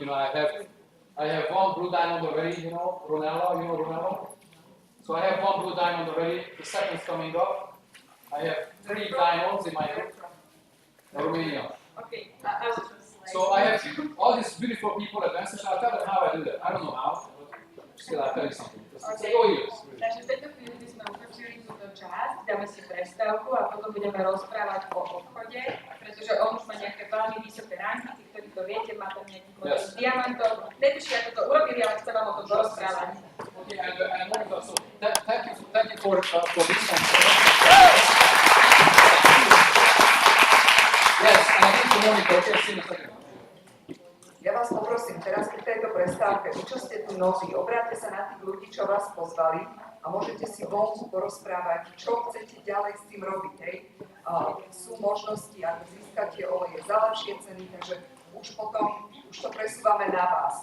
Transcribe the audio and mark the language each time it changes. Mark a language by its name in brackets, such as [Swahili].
[English] I have one blue diamond already, Brunello, Brunello. So I have one blue diamond already. The second's coming up. I have 3 diamonds in my head. Romania. Okay. So I have all these beautiful people at Vance, I'll tell them how I do that. I don't know how, but still I'll tell you something. It's all yours. [Slovak] Takže v tejto chvíli by sme ukončili túto časť, dáme si prestávku a potom budeme rozprávať o obchode, pretože on už má nejaké veľmi vysoké ranky, tí, ktorí to viete, má tam nejaký model s diamantov. Netušia, ako to urobili, ale chcem vám o tom rozprávať. [English] Okay, and so thank you for this. Yes, and I think the morning okay, see you in a second. [Slovak] Ja vás poprosím, teraz pri tejto prestávke, vy čo ste tu noví, obráťte sa na tých ľudí, čo vás pozvali a môžete si vonku porozprávať, čo chcete ďalej s tým robiť. Hej. Sú možnosti, ako získať tie oleje za lepšie ceny, takže už to presúvame na vás.